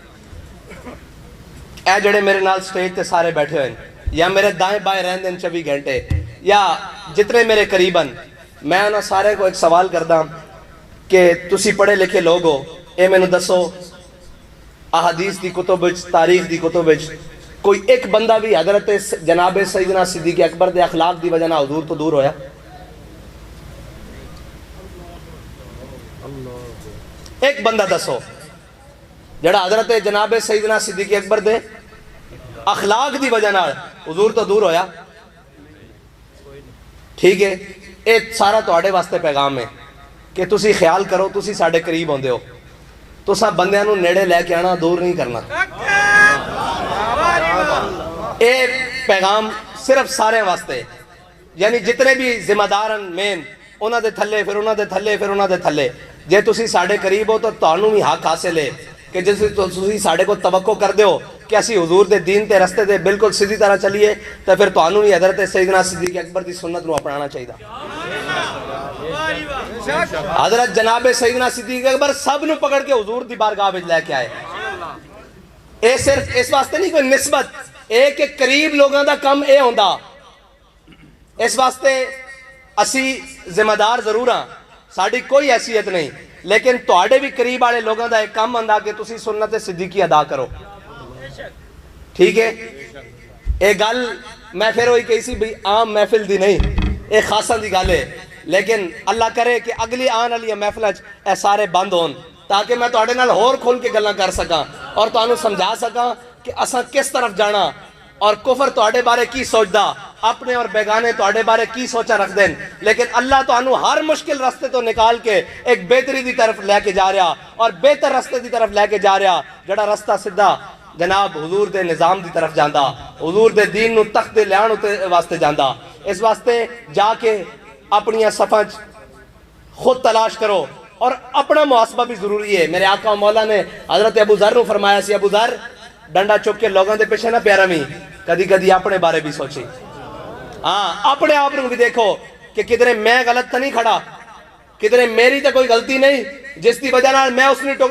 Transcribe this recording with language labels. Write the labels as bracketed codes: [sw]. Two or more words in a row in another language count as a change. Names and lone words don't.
[pa] اے جڑے میرے نال سٹیج تے سارے بیٹھے ہوئے یا میرے دائیں بائیں رہندے 24 گھنٹے یا جتنے میرے قریباً, میں انہاں سارے کو ایک سوال کردا کہ تسی پڑھے لکھے لوگ ہو, اے مینوں دسو احادیث دی کتب وچ, تاریخ دی کتب وچ کوئی ایک بندہ بھی حضرت جناب سیدنا صدیق اکبر دے اخلاق دی وجہ نہ حضور تو دور ہویا؟ ایک بندہ دسو جڑا حضرت جناب سیدنا صدیق اکبر دے اخلاق دی وجہ نال حضور تو دور ہویا؟ ٹھیک ہے, اے سارا تواڈے واسطے پیغام ہے کہ تسی خیال کرو, تسی ساڈے قریب ہوندے ہو, تساں بندیاں نوں نیڑے لے کے آنا, دور نہیں کرنا. اے پیغام صرف سارے واسطے, یعنی جتنے بھی ذمہ دار مین انہاں دے تھلے پھر انہاں دے تھلے پھر انہاں دے تھلے, جے تسی ساڈے قریب ہو تو تانوں بھی حق حاصل ہے کہ جس تسی ساڈے کو توقع کر دیو کہ اسی حضور دے دین تے رستے دے بالکل سیدھی طرح چلیے, تو پھر تانوں بھی حضرت سیدنا صدیق اکبر دی سنت نو اپنانا چاہیے. حضرت جناب سیدنا صدیق اکبر سب نو پکڑ کے حضور دی بارگاہ وچ لے کے آئے. اے صرف اس واسطے نہیں کوئی نسبت, اے کہ قریب لوگاں دا کم اے ہوندا, اس واسطے اسی ذمہ دار ضرور ہاں, ساڑی کوئی حیثیت نہیں, لیکن تواڈے بھی قریب والے لوگاں دا ایک کم ہوندا کہ تسی سنت صدیقی ادا کرو. ٹھیک ہے, اے گل میں پھر ہوئی کہی سی بھئی عام محفل دی نہیں, اے خاصاں دی گل ہے, لیکن اللہ کرے کہ اگلی آن والی محفل اے سارے بند ہون تاکہ میں تواڈے نال ہور کھول کے گلاں کر سکاں اور تانوں سمجھا سکاں کہ اساں کس طرف جانا اور کفر تواڈے بارے کی سوچدا, اپنے اور بیگانے تواڈے بارے کی سوچا رکھ دین, لیکن اللہ تانوں ہر مشکل رستے تو نکال کے ایک بہتری دی طرف لے کے جا رہا اور بہتر رستے دی طرف لے کے جا رہا, جڑا رستہ سدھا جناب حضور دے نظام دی طرف جاندا, حضور دے دین نو تخت دے لیان واسطے جاندا. اس واسطے جا کے اپنی صفحہ خود تلاش کرو اور اپنا محاسبہ بھی ضروری ہے. میرے آقا و مولا نے حضرت ابو ذر نو فرمایا سی, ابو ذر ڈنڈا چک کے لوگوں دے پیچھے نہ پیارا می, کدی کدی اپنے بارے بھی سوچی, ہاں اپنے آپ نو بھی دیکھو کہ کدھرے میں غلط تو نہیں کھڑا, کدھرے میری تو کوئی غلطی نہیں جس دی وجہ نال میں اس نے ٹوک.